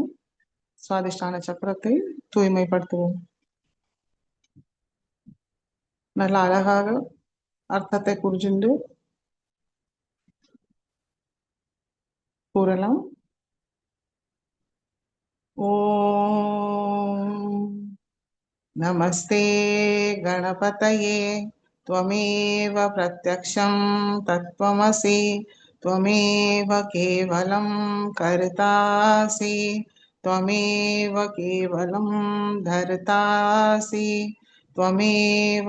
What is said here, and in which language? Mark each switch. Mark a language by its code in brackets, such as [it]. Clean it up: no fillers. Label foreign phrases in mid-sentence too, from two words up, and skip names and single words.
[ta] சுவாதிஷ்டான சக்கரத்தை தூய்மைப்படுத்துவோம். நல்லா அழகாக அர்த்தத்தை புரிஞ்சுண்டு கூறலாம். [sa] ஓம் नमस्ते गणपतये त्वमेव प्रत्यक्षं तत्त्वमसि त्वमेव केवलं कर्तासि त्वमेव केवलं धर्तासि त्वमेव